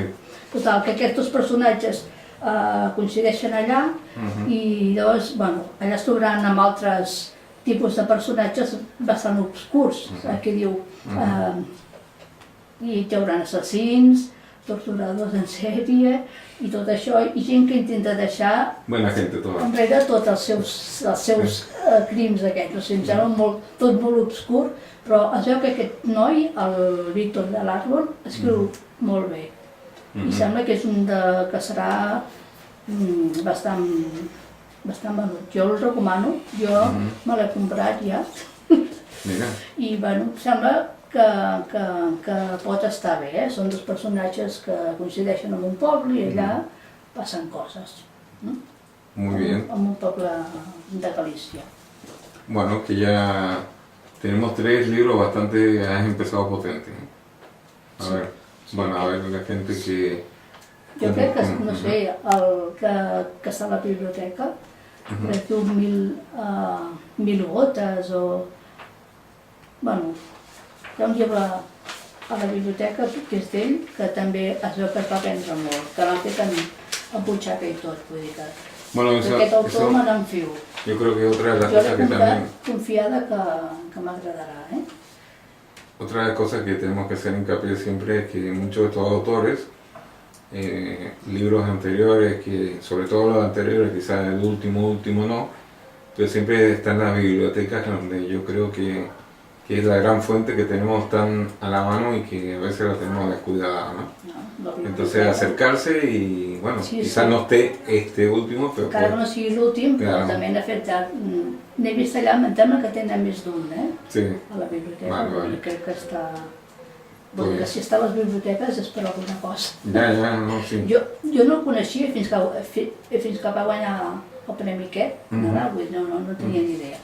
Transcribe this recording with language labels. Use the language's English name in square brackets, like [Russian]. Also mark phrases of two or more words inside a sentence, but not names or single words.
[Catalan] Total, que aquests dos personatges coincideixen allà Mhm. i llavors, allà es trobaran amb altres tipus de personatges bastant obscurs, aquí diu, i hi haurà assassins, torturadors en sèrie i tot això, i gent que intenta deixar [Spanish] Buena gente toda. [Catalan] enrere tots els seus crims aquests. O sigui, em sembla tot molt obscur, però es veu que aquest noi, el Víctor de l'Árbol, escriu molt bé. I sembla que és que serà bastant venut. Jo el recomano, jo me l'he comprat ja, Mira. i sembla que pot estar bé, Són dos personatges que coincideixen en un poble i allà passen coses. [Spanish] Muy bien. [Catalan] En un poble de Galícia. [Spanish] Bueno, que ya tenemos 3 libros bastante, has empezado potentes. A ver, bueno, a ver la gente que... [Catalan] Jo crec que, no sé, el que està a la biblioteca, es diu Mil gotes o... Bueno, hi ha un llibre a la biblioteca que és d'ell, que també es veu que es va vendre molt, que l'han fet en butxaca i tot, vull dir que... Bueno, D'aquest autor me n'enfio. [Spanish] yo creo que otra de las [Catalan] Jo [Spanish] cosas [Catalan] l'he [Spanish] que [Catalan] comprat [Spanish] también... [Catalan] confiada que m'agradarà, [Spanish] Otra de las cosas que tenemos que hacer hincapié siempre es que muchos de estos autores, libros anteriores, que sobre todo los anteriores, quizás el último no, pero siempre están en las bibliotecas donde yo creo que es la gran fuente que tenemos tan a la mano y que a veces la tenemos descuidada, ¿no? La biblioteca. Entonces acercarse y bueno, Sí, quizás sí. no esté este último, pero [Catalan] Encara que no sigui l'últim, però [Spanish] Claro. [Catalan] també n'he fet... N'he vist allà, em sembla que tenen més d'un, sí. a la biblioteca. [Spanish] Vale, [Catalan] Vull dir, [Spanish] vale. [Catalan] crec que està... [Spanish] Pues [Catalan] Vull dir que [Spanish] bien. [Catalan] si està a les biblioteques és per alguna cosa. [Spanish] Ya, no, sí. [Catalan] Jo no el coneixia fins que va guanyar el premi aquest, Nadal, vull dir, no tenia ni idea.